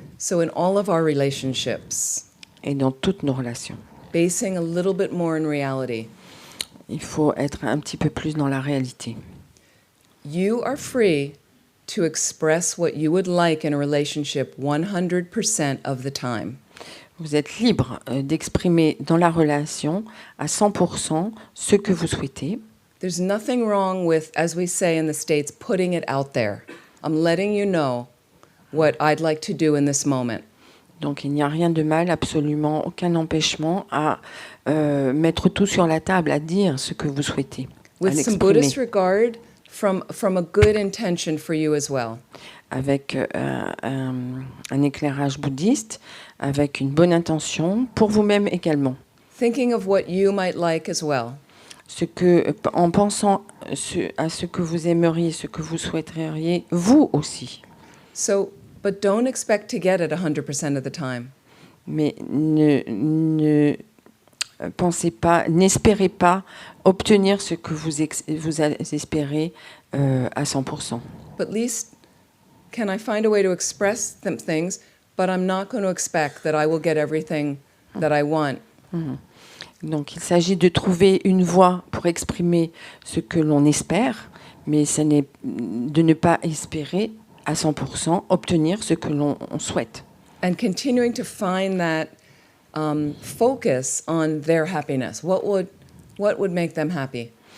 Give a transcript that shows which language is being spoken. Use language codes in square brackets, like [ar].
[en] So in all of our relationships, [fr] Et dans toutes nos relations, [en] basing a little bit more in reality, [fr] il faut être un petit peu plus dans la réalité. [en] you are free to express what you would like in a relationship 100% of the time. [fr] Vous êtes libre d'exprimer dans la relation à 100% ce que vous souhaitez. [en] There's nothing wrong with, as we say in the States, putting it out there. I'm letting you know what I'd like to do in this moment. [fr] Donc il n'y a rien de mal, absolument aucun empêchement à mettre tout sur la table, à dire ce que vous souhaitez, à [en] With some [fr] l'exprimer, [en] Buddhist regard, from a good intention for you as well. [fr] avec un éclairage bouddhiste, avec une bonne intention, pour vous-même également. [en] Thinking of what you might like as well. [fr] En pensant à ce que vous aimeriez, ce que vous souhaiteriez, vous aussi. [en] So, but don't expect to get it 100% of the time. [fr] Mais ne pensez pas, n'espérez pas obtenir ce que vous espérez à 100%. [en] But at least, can I find a way to express them things, but I'm not going to expect that I will get everything that I want. [fr] Donc il s'agit de trouver une voie pour exprimer ce que l'on espère, mais ce n'est de ne pas espérer à 100% obtenir ce que l'on souhaite. [en] And continuing to find that focus on their happiness. What would make them happy?